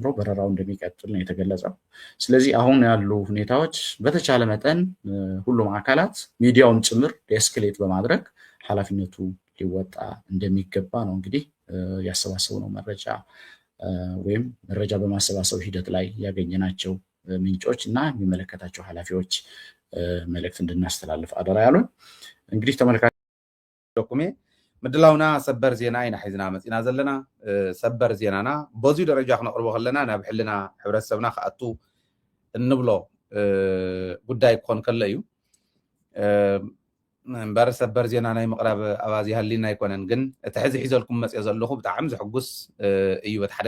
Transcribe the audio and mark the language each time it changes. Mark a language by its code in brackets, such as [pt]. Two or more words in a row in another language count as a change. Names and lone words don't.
[am] በረራው እንደሚቀጥል ነው የተገለጸው። ስለዚህ አሁን ያሉ ሁኔታዎች በተቻለ መጠን ሁሉም አካላት ሚዲያውም ጭምር ኤስክሌት በማድረግ ኃላፊነቱ ሊወጣ እንደሚገባ ነው እንግዲህ ያሰባሰብነው መረጃ ወይም መረጃ በማሰባሰብ ሂደት ላይ ያገኘናቸው ምንጮች እና የሚመለከታቸው ኃላፊዎች መልእክት እንድናስተላልፍ አደራ ያሉን። እንግዲህ ተመልካቾች [ti] ዶኩሜ ምድላውና ሰበር ዜና ኢና ሒዝና መፂና ዘለና ሰበር ዜናና በዚሁ ደረጃ ክነቅርቦ ከለና ናብ ሕልና ሕብረተሰብና ክኣቱ እንብሎ ጉዳይ ክኾን ከሎ እዩ እምበር ሰበር ዜና ናይ ምቕራብ ኣባዚ ሃሊና ኣይኮነን። ግን እቲ ሕዚ ሒዘልኩም መፅኦ ዘለኹ ብጣዕሚ ዘሕጉስ እዩ በቲ ሓደ